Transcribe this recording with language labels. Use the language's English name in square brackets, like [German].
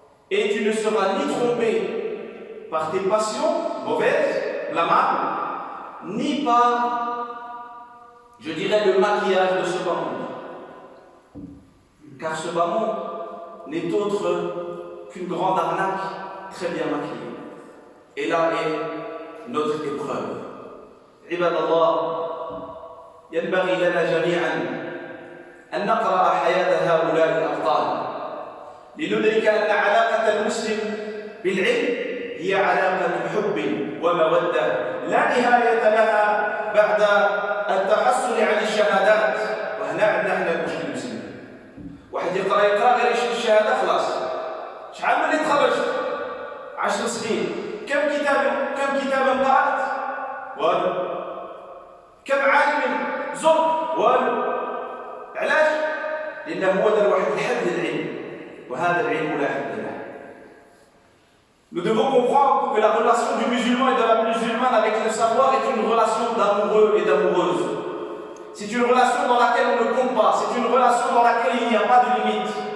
[French] Et tu ne seras ni trompé par tes passions mauvaises, blâmables, ni par, je dirais, le maquillage de ce bas monde. Car ce bas monde n'est autre qu'une grande arnaque très bien maquillée. Et là est notre épreuve. [Arabic] عباد الله، ينبغي لنا جميعا أن نقرأ حياة هؤلاء الأبطال لندرك أن علاقة المسلم بالعلم هي علاقة حب ومودة لا نهاية لها بعد التحصل عن الشهادات. وهنا عندنا احنا المشكل المسلم، واحد يقرأ غير يشد الشهادة خلاص. شحال من اللي تخرجت؟ 10 سنين. كم كتابا قرأت؟ والو. كم عالم زرت؟ والو. علاش؟ لأنه هو دار واحد الحد للعلم، وهذا العلم لا حد له. [French] Nous devons comprendre que la relation du musulman et de la musulmane avec le savoir est une relation d'amoureux et d'amoureuse. C'est une relation dans laquelle on ne compte pas, c'est une relation dans laquelle il n'y a pas de limite.